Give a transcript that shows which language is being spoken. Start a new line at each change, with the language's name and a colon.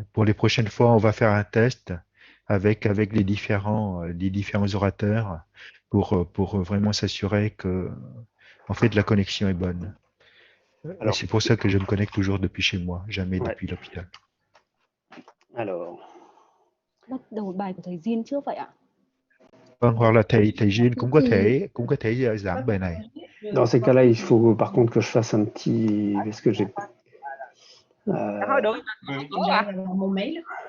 French: Pour les prochaines fois, on va faire un test avec les différents orateurs pour vraiment s'assurer que, en fait, la connexion est bonne. Et Alors, c'est pour ça que je me connecte toujours depuis chez moi, jamais ouais. depuis l'hôpital. Alors,
Vietnamese: Bắt đầu bài của thầy Jin trước vậy ạ? Vâng, hoặc là thầy Jin cũng có thể giảng bài này.
French: dans ces cas-là, il faut par contre que je fasse un petit. Parce que j'ai.
Vietnamese: Thôi được.
French: J'arrive à avoir mon mail.